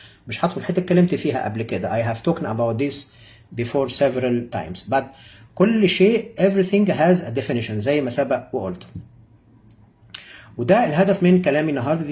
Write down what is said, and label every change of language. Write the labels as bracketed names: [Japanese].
[Arabic] مش هدخل حته اتكلمت فيها قبل كده. [English] I have talked about this before several times. But [Arabic] كل شيء [English] everything has a definition [Arabic] زي ما سبق وقلت. وده الهدف من كلامي النهارده.